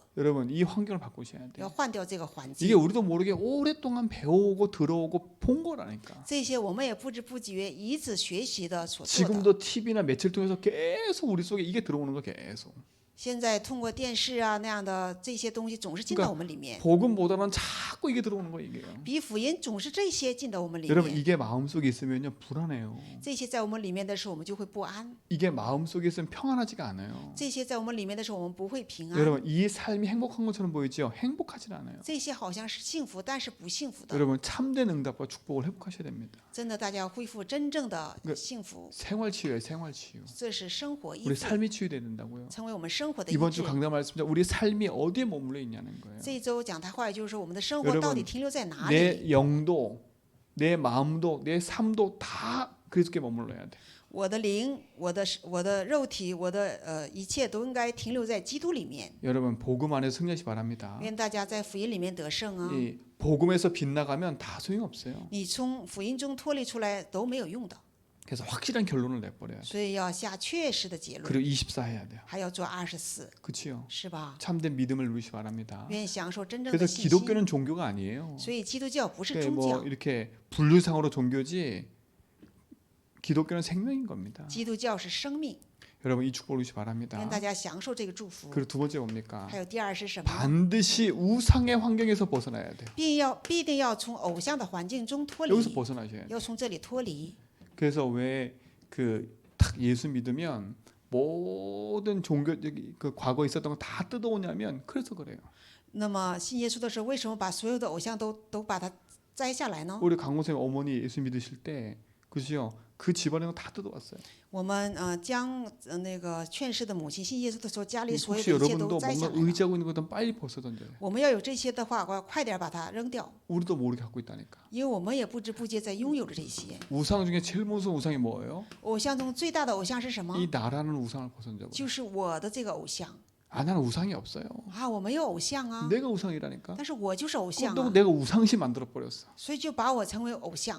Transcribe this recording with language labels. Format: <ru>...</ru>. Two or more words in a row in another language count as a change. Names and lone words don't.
<ko>여러분 이 환경을 바꾸셔야 돼요.</ko> <zh>要换掉这个环</zh> <ko>이게</ko> <zh>境。</zh> <ko>우리도 모르게 오랫동안 배워오고 들어오고 본 거라니까.</ko> <zh>这些我们也不知不觉一直学习的所做的。</zh> <ko>지금도 TV나 매체를 통해서 계속 우리 속에 이게 들어오는 거 계속.</ko> <zh>现在通过电视啊那样的这些东西总是进到我们里面，</zh> <ko>복음보다는 자꾸 이게 들어오는 거 이게요.</ko> <zh>比福音总是这些进到我们里</zh> <ko>여러분</ko> <zh>面。</zh> <ko>이게 마음속에 있으면요 불안해요.</ko> <zh>这些在我们里面的时候，我们就会不安；</zh> <ko>이게 마음속에 있으면 평안하지가 않아요.</ko> <zh>这些在我们里面的时候，我们不会平安。</zh> <ko>여러분 이 삶이 행복한 것처럼 보이죠? 행복하진 않아요.</ko> <zh>这些好像是幸福，但是不幸福的。</zh> <ko>여러분 참된 응답과 축복을 회복하셔야 됩니다.</ko> <zh>真的，大家要恢复真正的幸福，</zh> <ko>생활치유예요, 생활치유.</ko> <zh>这是生活医</zh> <ko>우리</ko> <zh>治，</zh> <ko>삶이 치유돼야 된다고요.</ko> <zh>成为我们生活的医</zh> <ko>이번 주</ko> <zh>治。</zh> <ko>강단 말씀입니다. 우리 삶이 어디에 머물러 있냐는 거예요.</ko> <zh>这一周讲台话语就是说，我们的生活</zh> <ko>여러분</ko> <zh>到底停留在哪里？</zh> <ko>내 영도, 내 마음도, 내 삶도 다 그리스도께 머물러야 돼.</ko> <zh>我的灵、我的肉体、我的一切都应该停留在基督里面。</zh> <ko>여러분 복음 안에서 승리하시 바랍니다.</ko> <zh>愿大家在福音里面得胜啊！</zh> <ko>이 복음에서 빗나가면 다 소용없어요.</ko> <zh>你从福音中脱离出来都没有用的，</zh> <ko>그래서 확실한 결론을 내버려야 돼.</ko> <zh>所以要下确实的结论，</zh> <ko>그리고 24 해야 돼요.</ko> <zh>还要做24，</zh> <ko>그렇지요?</ko> <zh>是吧？</zh> <ko>참된 믿음을 누리시 바랍니다.</ko> <zh>愿享受真正的</zh> <ko>그래서</ko> <zh>信心。</zh> <ko>기독교는 종교가 아니에요.</ko> <zh>所以基督教不是</zh> <ko>그게</ko> <zh>宗</zh> <ko>뭐</ko> <zh>教，</zh> <ko>이렇게 분류상으로 종교지 기독교는 생명인 겁니다.</ko> <zh>基督教是生命。</zh> <ko>여러분 이 축복을 누리시 바랍니다.</ko> <zh>愿大家享受这个祝福。</zh> <ko>그리고 두 번째 뭡니까?</ko> <zh>还有第二是什么？</zh> <ko>반드시 우상의 환경에서 벗어나야 돼요.</ko> <zh>必定要从偶像的环境中脱</zh> <ko>여기서</ko> <zh>离，</zh> <ko>벗어나셔야 돼요.</ko> <zh>要从这里脱离。</zh> <ko>그래서 왜 딱 예수 믿으면 모든 종교 그 과거에 있었던 거 다 뜯어오냐면 그래서 그래요.</ko> <zh>那么信耶稣的时候，为什么把所有的偶像都把它摘下来呢？</zh> <ko>우리 강호생 어머니 예수 믿으실 때 그죠? 그 집안에 다 뜯어왔어요.</ko> <zh>我们将那个劝世的母亲信耶稣的时候，家里所有</zh> <ko>혹시</ko> <zh>的一切都</zh> <ko>여러분도</ko> <zh>摘下</zh> <ko>뭔가</ko> <zh>来了。</zh> <ko>의지하고 있는 것들은 빨리 벗어 던져요.</ko> <zh>我们要有这些的话，我要快点把它扔掉，</zh> <ko>우리도 모르게 갖고 있다니까.</ko> <zh>因为我们也不知不觉在拥有着这些。</zh> <ko>우상 중에 제일 무서운 우상이 뭐예요?</ko> <zh>偶像中最大的偶像是什么？</zh> <ko>이 나라는 우상을 벗어 던져.</ko> <zh>就是我的这个偶像</zh> <ko>아 나는 우상이 없어요.</ko> <zh>啊，我没有偶像啊，</zh> <ko>내가 우상이라니까.</ko> <zh>但是我就是偶像</zh> <ko>또</ko> <zh>啊，</zh> <ko>내가 우상시 만들어 버렸어.</ko> <zh>所以就把我成为偶像，</zh>